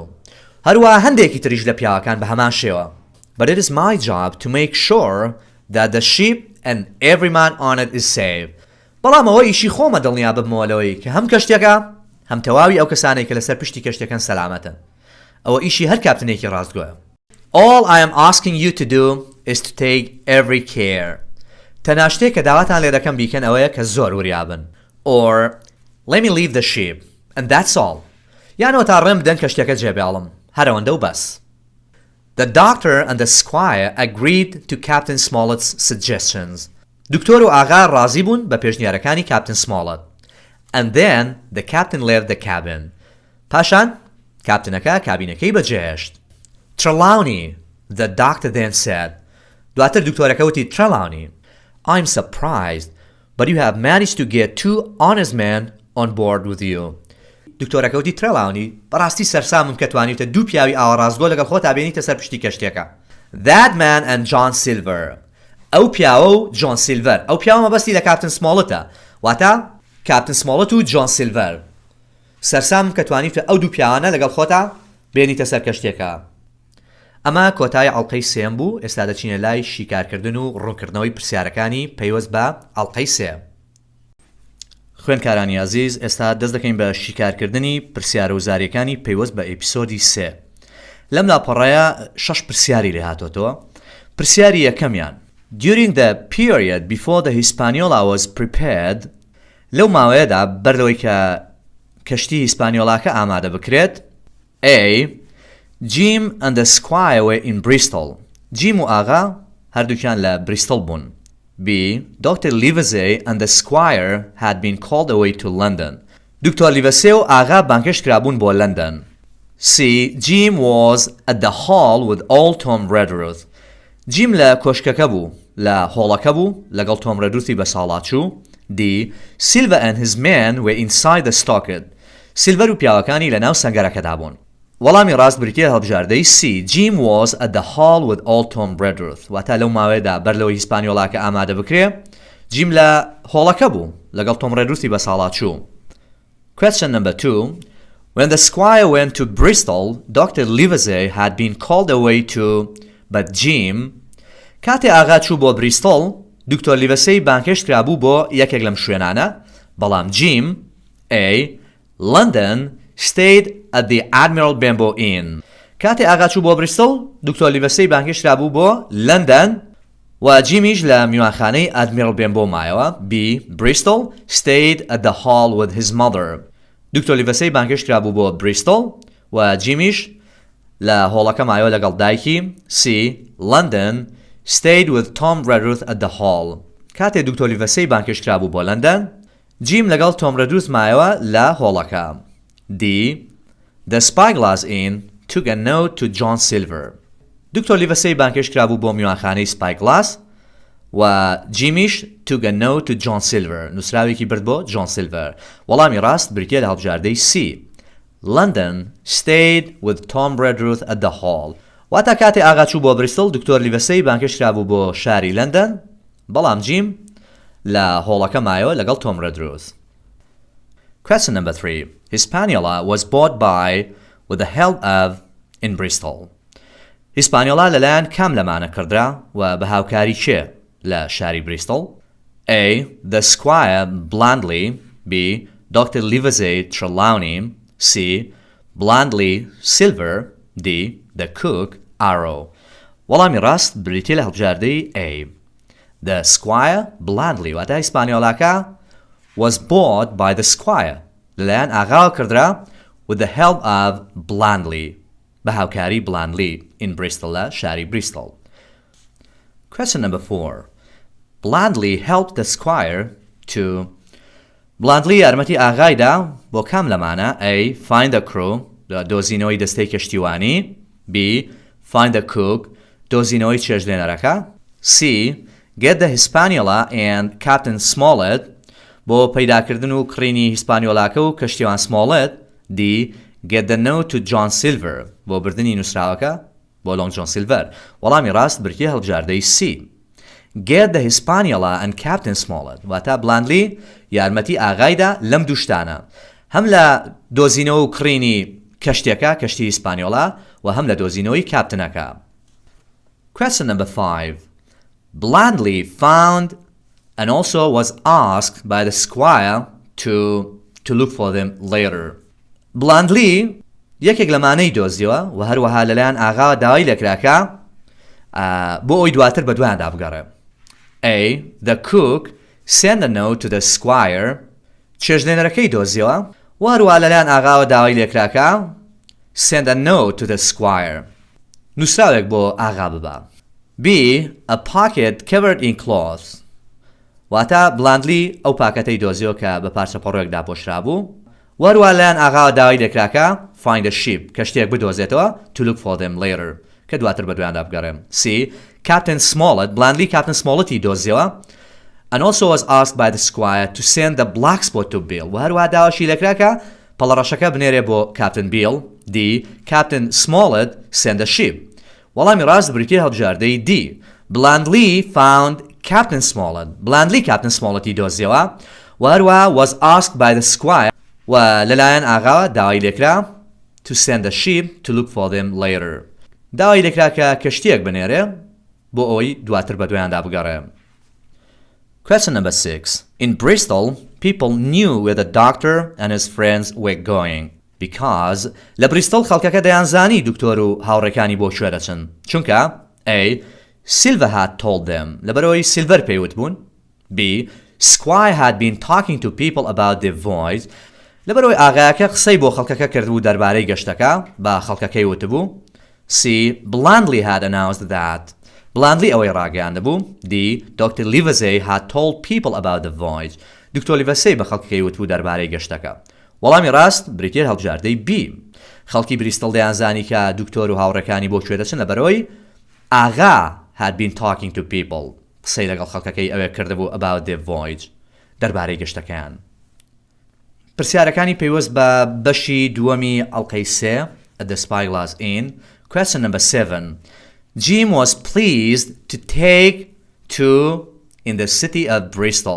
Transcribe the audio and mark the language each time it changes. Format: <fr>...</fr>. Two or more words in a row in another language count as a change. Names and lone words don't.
<ckb>هەروە هەندێکی تریش لە پیاوەکان بە هەمان شێوە.</ckb> <en>But it is my job to make sure that the sheep and every man on it is safe.</en> <ckb>بەڵام ئەوە ئیشی خۆمە دڵنیا ببمەوەلەوەی کە هەم کەشتێکە هەم تەواوی ئەو کەسانەی کە لەسەر پشتی کەشتەکەن سەلامەتن. ئەوە ئیشی هەر کاپتنێکی ڕاستگۆیە.</ckb> <en>All I am asking you to do is to take every care.</en> <ckb>تەنها شتێک کە داواتان لێ دەکەم بیکەن ئەوەیە کە زۆر وریابن.</ckb> <en>Or let me leave the sheep and that's all.</en> <ckb>یانەوە تا ڕێم بدەن کەشتەکە جێبێڵم. هەرەوەندە و بەس.</ckb> <en>The doctor and the squire agreed to Captain Smollett's suggestions.</en> <ckb>دکتۆر و ئاغا ڕازی بوون بە پێشنیارەکانی Captain Smollett.</ckb> <en>And then the captain left the cabin.</en> <ckb>پاشان کاپتنەکە کابینەکەی بەجێهێشت.</ckb> <en>Trelawney, the doctor then said.</en> <ckb>دواتر دکتۆرەکە وتی</ckb> <en>Trelawney, I'm surprised, but you have managed to get 2 honest men on board with you.</en> <ckb>دکتۆرەکە وتی Trelawney, بەڕاستی سەرسامم کە توانیتە 2 پیاوی ئاوەڕازگۆ لەگەڵ خۆتا بێنیتە سەر پشتی کەشتێکە.</ckb> <en>That man and John Silver.</en> <ckb>ئەو پیاوە و جۆن سیلڤەر. ئەو پیاوە مەبەستی لە کاپتن سمۆڵەتە. واتە کاپتن سمۆڵەت و جۆن سیلڤەر. سەرسامم کە توانیتە ئەو 2 پیاوانە لەگەڵ خۆتا بێنیتە سەر کەشتێکە. ئەمە کۆتای ئەڵقەی سێم بوو. ئێستا دەچینە لای شیکارکردن و ڕوونکردنەوەی پرسیارەکانی پەیوەست بە ئەڵقەی سێ. خوێندکارانی عزیز، ئێستا دەست دەکەین بە شیکارکردنی پرسیارە وزاریەکانی پەیوەست بە ئێپیسۆدی 3. لەم لاپەڕەیە 6 پرسیاری لێ هاتۆتەوە. پرسیاری یەکەمیان:</ckb> <en>During the period before the Hispaniola was prepared,</en> <ckb>لەو ماوەیەدا بەردەوەی کە کەشتی هیسپانیۆلاکە ئامادە بکرێت.</ckb> <en>A. Jim and the squire were in Bristol.</en> <ckb>Jim و ئاغا هەردووکیان لە بریستڵ بوون.</ckb> <en>B. Dr. Livesey and the squire had been called away to London.</en> <ckb>دکتۆر لیڤەسێ و ئاغا بانکەشت کرابوون بۆ لەندەن.</ckb> <en>C. Jim was at the hall with old Tom Redruth.</en> <ckb>جیم لە کۆشکەکە بوو، لە هۆڵەکە بوو لەگەڵ تۆم ڕێدروثی بە ساڵاچوو.</ckb> <en>D. Silver and his men were inside the stockade.</en> <ckb>سیلڤەر و پیاوەکانی لە ناو سەنگەرەکەدا بوون. وەڵامی ڕاست بریتیە هەڵبژاردەی C.</ckb> <en>Jim was at the hall with old Tom Redruth.</en> <ckb>واتە لەو ماوەیەدا بەرلەوەی هیسپانیۆلاکە ئامادە بکرێ، جیم لە هۆڵەکە بوو لەگەڵ تۆم ڕێدروثی بە ساڵاچوو.</ckb> <en>Question number 2. When the squire went to Bristol, Dr. Livesey had been called away to, but Jim.</en> <ckb>کاتێ ئاغا چوو بۆ بریستڵ، دکتۆر لیڤەسەی بانکەشت کرابوو بۆ یەکێک لەم شوێنانە، بەڵام جیم A.</ckb> <en>London stayed at the Admiral Benbow Inn.</en> <ckb>کاتێ ئاغا چوو بۆ بریستڵ، دکتۆر لیڤەسەی بانکەشت کرابوو بۆ لەندەن و جیمیش لە میوانخانەی ئادمیرال بێنبۆ مایەوە.</ckb> <en>B. Bristol stayed at the hall with his mother.</en> <ckb>دکتۆر لیڤەسەی بانکەشت کرابوو بۆ بریستڵ و جیمیش لە هۆڵەکە مایەوە لەگەڵ دایکی.</ckb> <en>C. London stayed with Tom Redruth at the hall.</en> <ckb>کاتێ دکتۆر لیڤەسەی بانکەشت کرابوو بۆ لەندەن، جیم لەگەڵ تۆم ڕێدروث مایەوە لە هۆڵەکە.</ckb> <en>D. The Spyglass Inn took a note to John Silver.</en> <ckb>دکتۆر لیڤەسەی بانکەشت کرابوو بۆ میوانخانەی سپایگلاس و جیمیش</ckb> <en>took a note to John Silver.</en> <ckb>نووسراوێکی برد بۆ جۆن سیلڤەر. وەڵامی ڕاست بریتیە لە هەڵبژاردەی C.</ckb> <en>London stayed with Tom Redruth at the hall.</en> <ckb>واتە کاتێ ئاغا چوو بۆ بریستڵ، دکتۆر لیڤەسەی بانکەشت کرابوو بۆ شاری لەندەن، بەڵام جیم لە هۆڵەکە مایەوە لەگەڵ تۆم ڕێدروث.</ckb> <en>Question number 3. Hispaniola was bought by with the help of in Bristol.</en> <ckb>هیسپانیۆلا لەلایەن کام لەمانە کردرا و بە هاوکاری چێ لە شاری بریستڵ؟</ckb> <en>A. The Squire Blandly. B. Dr. Livesey Trelawney. C. Blandly Silver. D. The Cook Arrow.</en> <ckb>وەڵامی ڕاست بریتیە لە هەڵبژاردەی A.</ckb> <en>The Squire Blandly</en> <ckb>واتە هیسپانیۆلاکە</ckb> <en>was bought by the Squire</en> <ckb>لەلایەن ئاغاوە کردرا</ckb> <en>with the help of Blandly</en> <ckb>بە هاوکاری</ckb> <en>Blandly in Bristol</en> <ckb>لە شاری بریستڵ.</ckb> <en>Question number 4. Blandly helped the Squire to.</en> <ckb>Blandly یارمەتی ئاغایدا بۆ کام لەمانە؟ A.</ckb> <en>Find the crew</en> <ckb>دۆزینەوەی دەستەی کەشتیوانی.</ckb> <en>B. Find the cook</en> <ckb>دۆزینەوەی چێشتلێنەرەکە.</ckb> <en>C. Get the Hispaniola and Captain Smollett</en> <ckb>بۆ پەیداکردن و کڕینی هیسپانیۆلاکە و کەشتیوان سمۆڵێت.</ckb> <en>D. Get the note to John Silver</en> <ckb>بۆ بردننی نووسراوەکە بۆ لۆنگ جۆن سیلڤەر. وەڵامی ڕاست بریتیە هەڵبژاردەی C.</ckb> <en>Get the Hispaniola and Captain Smollett</en> <ckb>واتە بلاندلی یارمەتی ئاغایدا لەم دووشتانە. هەم لە دۆزینەوە و کڕینی کەشتێکە کەشتی ئیسپانیۆڵە و هەم لە دۆزینەوەی کاپتنەکە.</ckb> <en>Question number 5. Blandly found and also was asked by the squire to look for them later.</en> <ckb>Blandly یەکێک لەمانەی دۆزیەوە و هەروەها لەلایەن ئاغا داوای لێکراکە بۆ ئەوی دواتر بە دوایاندا بگەڕێ.</ckb> <en>A. The cook sent a note to the squire.</en> <ckb>چێشتلێنەرەکەی دۆزیەوە و هەروەها لەلایەن ئاغاوە داوای لێکراکە</ckb> <en>send a note to the squire.</en> <ckb>نووسراوێک بۆ ئاغا ببە.</ckb> <en>B. A pocket covered in cloth.</en> <ckb>واتە بلاندلی ئەو پاکەتەی دۆزیەوە کە بە پارچە پەڕۆیەک داپۆشرا بوو و هەروەها لەلایەن ئاغاوە داوای لێکراکە</ckb> <en>find a ship</en> <ckb>کە شتێک بدۆزێتەوە</ckb> <en>to look for them later</en> <ckb>کە دواتر بە دوایاندا بگەڕێم.</ckb> <en>C. Captain Smollett</en> <ckb>بلاندلی Captain Smolletتی دۆزیەوە</ckb> <en>and also was asked by the squire to send the black spot to Bill</en> <ckb>و هەروەها داواشی لێکراکە پەڵەڕەشەکە بنێرێ بۆ Captain Bill.</ckb> <en>D. Captain Smollett sent a ship.</en> <ckb>وەڵامی ڕاست بریتیە هەڵبژاردەی D.</ckb> <en>Blandly found Captain Smollett. Blandly Captain Smolletتی</en> <ckb>دۆزیەوە و هەروەها</ckb> <en>was asked by the squire</en> <ckb>و لەلایەن ئاغا داوای لێکرا</ckb> <en>to send a ship to look for them later.</en> <ckb>داوای لێکرا کە کەشتیەک بنێرێ بۆ ئەوەی دواتر بە دوایاندا بگەڕێ.</ckb> <en>Question number 6. In Bristol, people knew where the doctor and his friends were going because</en> <ckb>لە بریستۆڵ خەڵکەکە دەیانزانی دکتۆر و هاوڕێکانی بۆ کوێ دەچن چونکە</ckb> <en>A. Silver had told them</en> <ckb>لەبەرەوەی سیلڤەر پێیوت بوون.</ckb> <en>B. Squire had been talking to people about their voyage</en> <ckb>لەبەرەوەی ئاغایەکە قسەی بۆ خەڵکەکە کردبوو دەربارەی گەشتەکە بە خەڵکەکەی وتبوو.</ckb> <en>C. Blandly had announced that Blandly</en> <ckb>ئەوەی ڕاگەیاندە بوو.</ckb> <en>D. Dr. Livesey had told people about the voyage</en> <ckb>دکتۆر لیڤەسەی بە خەڵکەکەی وتبوو دەربارەی گەشتەکە. وەڵامی ڕاست بریتێر هەڵبژاردەی B. خەڵکی بریستڵ دەیانزانی کە دکتۆر و هاوڕێکانی بۆ کوێ دەچن لەبەرەوەی ئاغا</ckb> <en>had been talking to people</en> <ckb>قسەی لەگەڵ خەڵکەکەی ئەوێ کردبوو</ckb> <en>about their voyage</en> <ckb>دەربارەی گەشتەکەیان. پرسیارەکانی پێوەست بە بەشی دووەمی ئەڵقەی 3 The Spyglass Inn.</ckb> <en>Question number 7. Jim was pleased to take to in the city of Bristol.</en>